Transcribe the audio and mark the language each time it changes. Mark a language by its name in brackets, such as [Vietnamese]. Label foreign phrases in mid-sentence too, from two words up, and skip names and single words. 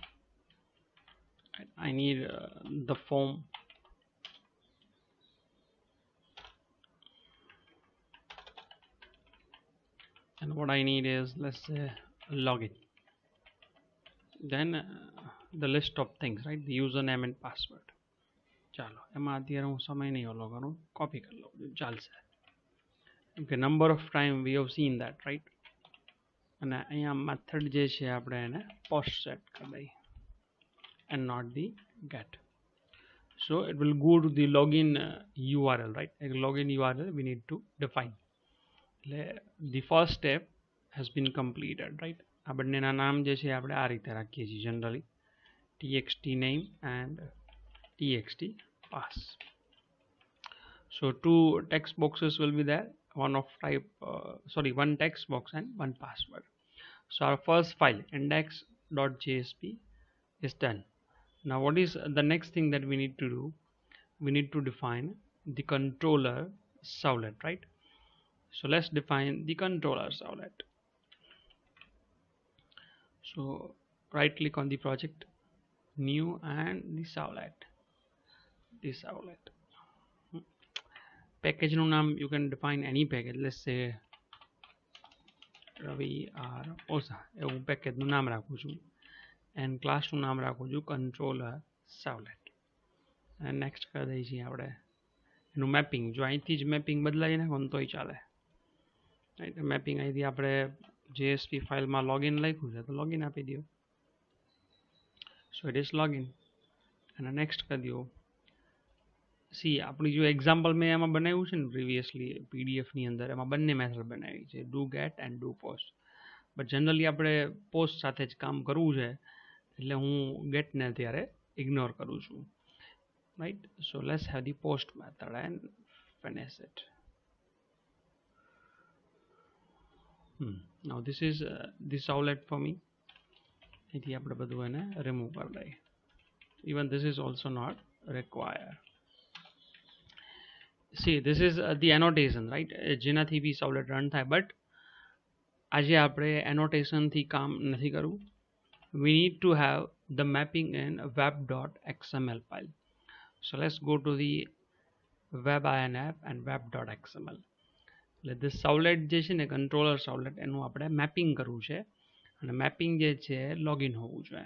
[English] I need the form. And what I need is, let's say, login. Then the list of things, right? The username and password. [Gujarati] ચાલો એમાં અત્યારે હું સમય નહીં ઓલો કરું, કોપી કરી લઉં, ચાલશે. [English] Okay, number of time we have seen that, right? [Gujarati] અને અહીંયા method જે છે આપણે એને [English] post set [Gujarati] કરી દઈએ [English] and not the get. So it will go to the login URL, right? A login URL we need to define. The first step has been completed, right? [Gujarati] આ બંનેના નામ જે છે આપણે આ રીતે રાખીએ છીએ generally, [English] txt name and txt pass. So two text boxes will be there, one of type one text box and one password. So our first file index.jsp is done. Now what is the next thing that we need to do? We need to define the controller servlet, right? So let's define the controller servlet. So right click on the project, new, and the servlet. Package [Gujarati] નું નામ [English] you can define any package. Let's say [Gujarati] Ravi R Osa એવું પેકેજ નું નામ રાખું છું, [English] and class [Gujarati] નું નામ રાખું છું [English] controller servlet. and next [Gujarati] કરી દઈએ છીએ આપણે એનું મેપિંગ. જો અહીંથી જ મેપિંગ બદલાઈ નાખો તોય ચાલે, રાઈટ? મેપિંગ અહીંથી આપણે JSP ફાઇલમાં લોગિન લખ્યું છે તો લોગિન આપી દો. [English] So it is login. [Gujarati] અને નેક્સ્ટ કરી દો. સી આપણી જો એક્ઝામ્પલ મેં એમાં બનાવ્યું છે ને પ્રીવિયસલી પીડીએફની અંદર, એમાં બંને મેથડ બનાવી છે, [English] do get and do post. but generally [Gujarati] આપણે પોસ્ટ સાથે જ કામ કરવું છે એટલે હું ગેટને અત્યારે ઇગ્નોર કરું છું, રાઈટ? [English] So let's have the post method and finish it. Now this is this servlet for me. [Gujarati] અહીંથી આપણે બધું એને રિમૂવ કરી દઈએ. [English] Even this is also not required. See, this is the annotation, right? [Gujarati] જેનાથી બી servlet રન થાય. બટ આજે આપણે annotationથી કામ નથી કરવું. [English] We need to have the mapping in web.xml file. So let's go to the web-inf and web.xml. this servlet [Gujarati] જે છે ને [English] controller servlet [Gujarati] એનું આપણે મેપિંગ કરવું છે, અને મેપિંગ જે છે લોગિન હોવું જોઈએ.